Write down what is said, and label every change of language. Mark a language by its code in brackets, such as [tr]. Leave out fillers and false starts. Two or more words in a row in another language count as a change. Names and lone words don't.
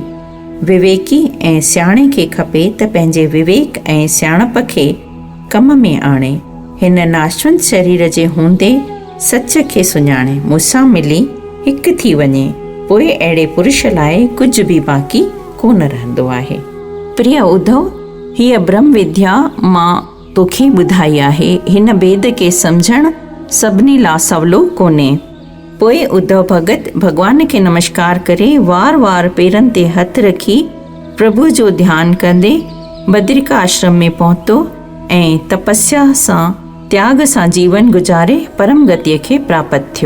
[sd] विवेकी ऐं सियाणे खे खपे त पंहिंजे विवेक ऐं सियाणप खे कम में आणे। हिन नाशवंत शरीर जे हूंदे सच खे सुञाणे मूंसां मिली हिकु थी वञे, पोइ अहिड़े पुरुष लाइ कुझु बि बाक़ी कोन रहंदो आहे। प्रिय उद्धव, हीअ ब्रह्म विद्या मां तोखे ॿुधाई आहे। हिन भेद खे सम्झणु सभिनी लाइ सवलो कोन्हे। पोइ उद्धव भगत भॻवान खे नमस्कार करे वार वार पेरनि ते हथ रखी प्रभु जो ध्यानु कंदे बद्रिका आश्रम में पहुतो ऐं तपस्या सां त्याग सां जीवन गुज़ारे परम गतिअ खे प्राप्त थियो।